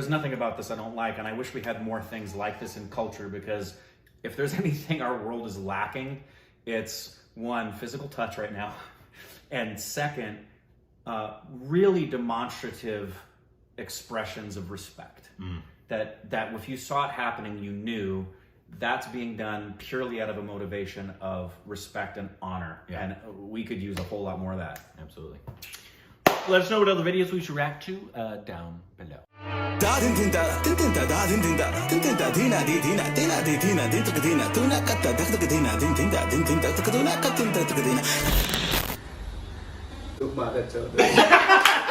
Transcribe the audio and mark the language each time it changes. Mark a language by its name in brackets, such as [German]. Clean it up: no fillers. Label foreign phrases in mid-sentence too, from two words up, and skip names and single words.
[English] There's nothing about this I don't like, and I wish we had more things like this in culture, because if there's anything our world is lacking, it's one, physical touch right now, and second, really demonstrative expressions of respect. That if you saw it happening, you knew that's being done purely out of a motivation of respect and honor. And we could use a whole lot more of that. Absolutely. Let us know what other videos we should react to down below. Da din din da din din da da din din da dina di dina dina di dina din tak dina tu na katta dak dak dina din din da tak tu na katta dak dina.